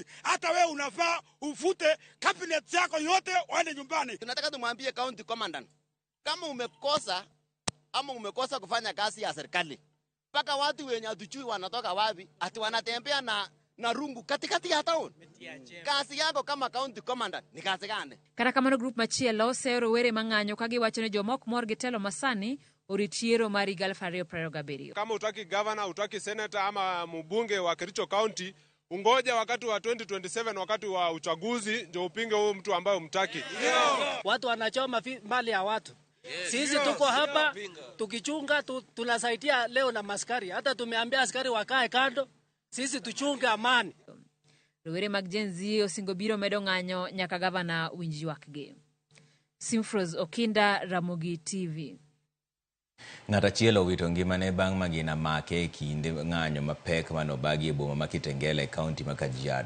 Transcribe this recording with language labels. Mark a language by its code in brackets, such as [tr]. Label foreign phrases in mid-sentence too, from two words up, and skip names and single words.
[sw] Hata wewe unafaa ufute cabinet yako yote waende nyumbani. Tunataka tumwambie [en] county commandant, [sw] kama umekosa kufanya kazi ya serikali, mpaka watu wenye hatujui wanatoka wapi ati wanatembea na rungu katikati ya town. Kazi yako kama [en] county commandant [sw] ni kazi gani? [luo] Kata kamano group machielo sero rowere mang'anyo kagi wacho ne jomok mor gi telo masani oritiero mari 2027. [sw] Kama utaki governor, utaki senator ama mbunge wa Kericho County, ungoja wakati wa 2027, wakati wa uchaguzi ndio upinge huyo mtu ambaye umtaki. Watu wanachoma mali ya watu. Sisi tuko hapa tukichunga, tunasaidia leo na maskari. Hata tumeambia askari wakae kando, sisi tuchunge amani. [luo] Rowere mag Gen Z osingo biro medo ng'anyo nyaka gavana winji wakgi. Simfroz Okinda, Ramogi TV. Ng'ata chielo wito ngimane bang' magina make e kinde ng'anyo mapek manobagi e boma ma Kitengela e kaunti ma Kajiado.